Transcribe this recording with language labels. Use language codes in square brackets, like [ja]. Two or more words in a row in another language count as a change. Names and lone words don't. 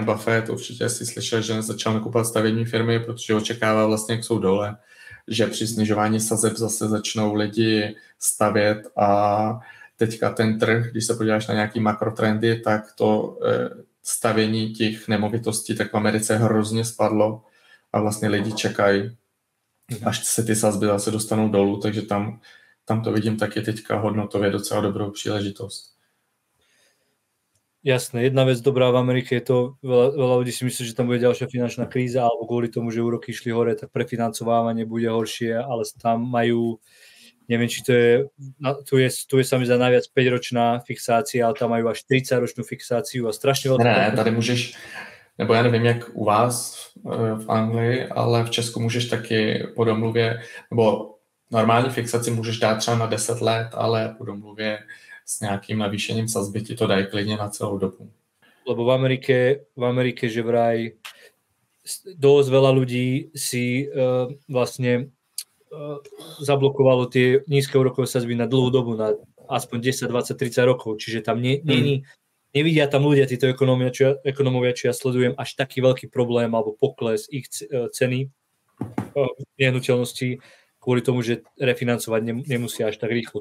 [cs] Buffett, určitě si slyšel, že začal nakupovat stavební firmy, protože očekává vlastně, jak jsou dole, že při snižování sazeb zase začnou lidi stavět a teďka ten trh, když se podíváš na nějaký makrotrendy, tak to stavění těch nemovitostí tak v Americe hrozně spadlo a vlastně lidi čekají, až se ty sazby zase dostanou dolů, takže tam to vidím taky teďka hodnotově docela dobrou příležitost. [sk] Jasné, jedna vec dobrá v Amerike je to, veľa ľudí si myslí, že tam bude ďalšia finančná kríza, alebo kvôli tomu, že úroky išli hore, tak prefinancovávanie bude horšie, ale tam majú, neviem, či to je, tu je sa mi zdá najviac 5-ročná fixácia, ale tam majú až 30-ročnú fixáciu a strašne veľké. [cs] Ne, tady můžeš, nebo já nevím, jak u vás v Anglii, ale v Česku můžeš taky po domluvě, nebo normální fixaci můžeš dát třeba na 10 let, ale po domluvě s nějakým navýšením sazby ti to dají klidně na celou dobu. [sk] Lebo v Amerike že vraj dosť veľa ľudí si vlastne zablokovalo tie nízke úrokové sazby na dlhú dobu, na aspoň 10, 20, 30 rokov, čiže tam nevidia tam ľudia, títo ekonomovia, čo ja sledujem, až taký veľký problém alebo pokles ich ceny nehnuteľností, kvôli tomu, že refinancovať nemusia až tak rýchlo.